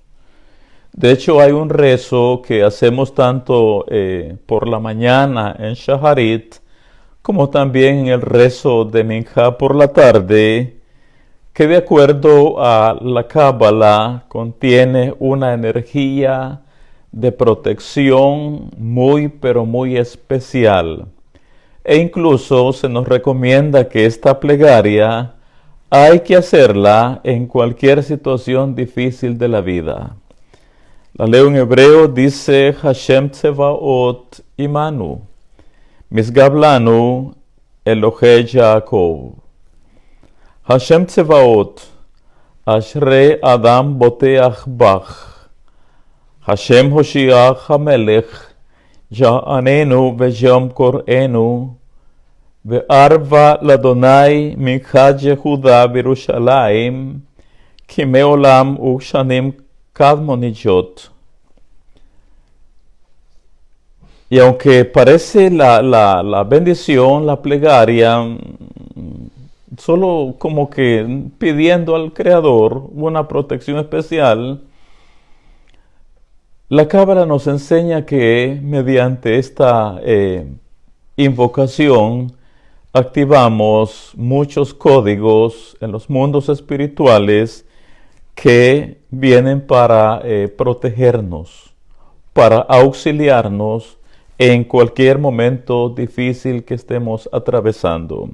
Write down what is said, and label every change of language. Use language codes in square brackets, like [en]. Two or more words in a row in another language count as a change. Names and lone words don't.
[es] De hecho, hay un rezo que hacemos tanto por la mañana en Shaharit, como también en el rezo de Minjá por la tarde, que de acuerdo a la Cábala contiene una energía de protección muy pero muy especial. E incluso se nos recomienda que esta plegaria hay que hacerla en cualquier situación difícil de la vida. La leo en hebreo, dice [he] ה׳ צבאות עמנו משגב לנו אלהי יעקב. ה׳ צבאות אשרי אדם בטח בך ה׳ הושיעה המלך יעננו ביום קראנו וערבה לה׳ מנחת יהודה בירושלים כימי עולם וכשנים קדמוניות. [es] Y aunque parece la bendición, la plegaria, solo como que pidiendo al Creador una protección especial, la Cábala nos enseña que mediante esta invocación activamos muchos códigos en los mundos espirituales que vienen para protegernos, para auxiliarnos en cualquier momento difícil que estemos atravesando.